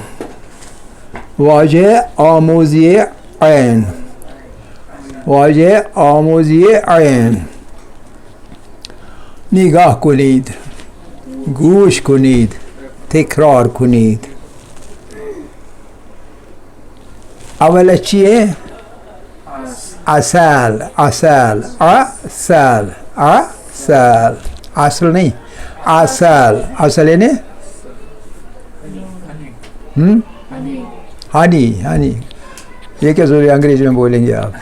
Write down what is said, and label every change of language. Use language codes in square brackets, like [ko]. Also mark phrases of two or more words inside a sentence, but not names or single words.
[fa] واژه آموزی عین. واژه آموزی عین. نگاه کنید، گوش کنید، تکرار کنید. اول چیه؟ اصل. اصل اصل اصل اصل نہیں اصل. [ur] اصل یعنی ہنی. ہنی یہ کیا ضروری انگریزی میں بولیں گے آپ؟